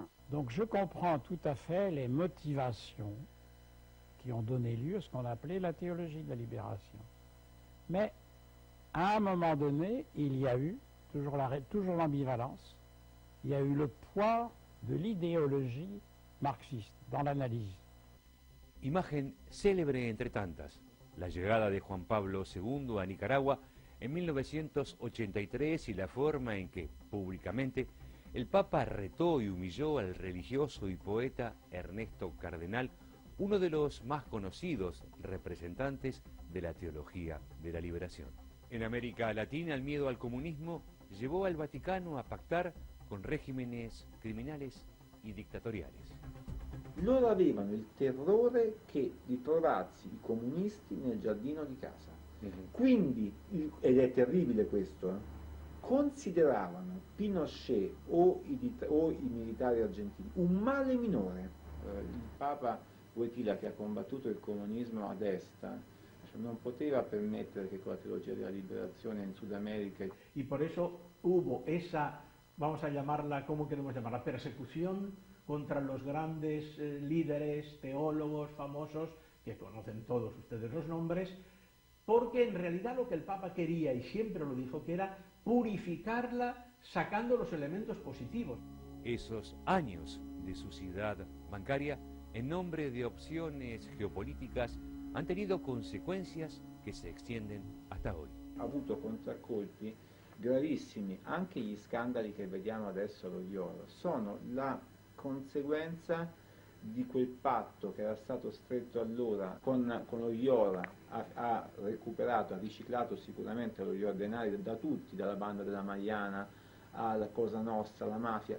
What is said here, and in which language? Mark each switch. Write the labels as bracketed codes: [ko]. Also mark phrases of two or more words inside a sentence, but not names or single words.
[fr] Donc je comprends tout à fait les motivations qui ont donné lieu à ce qu'on appelait la théologie de la libération. Mais à un moment donné, il y a eu, toujours l'ambivalence, il y a eu le poids de l'idéologie marxiste dans l'analyse. [es] Imagen célebre entre tantas, la llegada de Juan Pablo II a Nicaragua en 1983 y la forma en que, públicamente, el Papa retó y humilló al religioso y poeta Ernesto Cardenal, uno de los más conocidos representantes de la teología de la liberación. En América Latina, el miedo al comunismo llevó al Vaticano a pactar con regímenes criminales y dictatoriales. [it] Loro avevano il terrore di trovarsi i comunisti nel giardino di casa. Quindi, ed è terribile questo, consideravano Pinochet o i militari argentini un male minore. Il Papa Wojtyla, che ha combattuto il comunismo a destra, non poteva permettere che con la [es] teología de la liberación en Sudamérica... Y por eso hubo esa, vamos a llamarla, ¿cómo queremos llamarla? Persecución contra los grandes líderes, teólogos famosos, que conocen todos ustedes los nombres, porque en realidad lo que el Papa quería, y siempre lo dijo, que era purificarla sacando los elementos positivos. Esos años de suciedad bancaria, en nombre de opciones geopolíticas, han tenido consecuencias que se extienden hasta hoy. [it] avuto contraccolpi gravissimi. Anche gli scandali che vediamo adesso allo IOR sono la conseguenza di quel patto che era stato stretto allora con lo IOR. Ha recuperato, ha riciclato sicuramente lo IOR denari da tutti, dalla banda della Magliana alla Cosa Nostra, alla mafia.